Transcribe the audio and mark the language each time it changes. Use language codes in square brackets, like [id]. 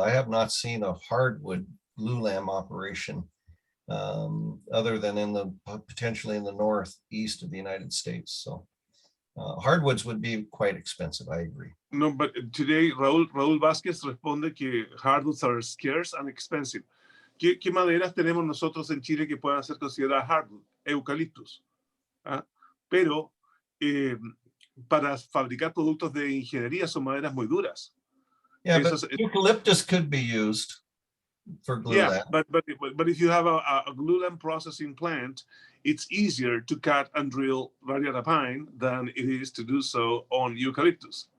[en] I have not seen a hardwood glulam operation other than potentially in the northeast of the United States. So Hardwoods would be quite expensive, I agree. No, but today Raúl Vázquez [es] responde que [en] hardwoods are scarce and expensive. [es] ¿Qué maderas tenemos nosotros en Chile que puedan ser consideradas hardwood? Eucaliptus. ¿Ah? Pero para fabricar productos de ingeniería son maderas muy duras. [en] Yeah, but eucalyptus could be used for glue Yeah, lamp. but if you have a glue lamp processing plant, it's easier to cut and drill radiata pine than it is to do so on eucalyptus.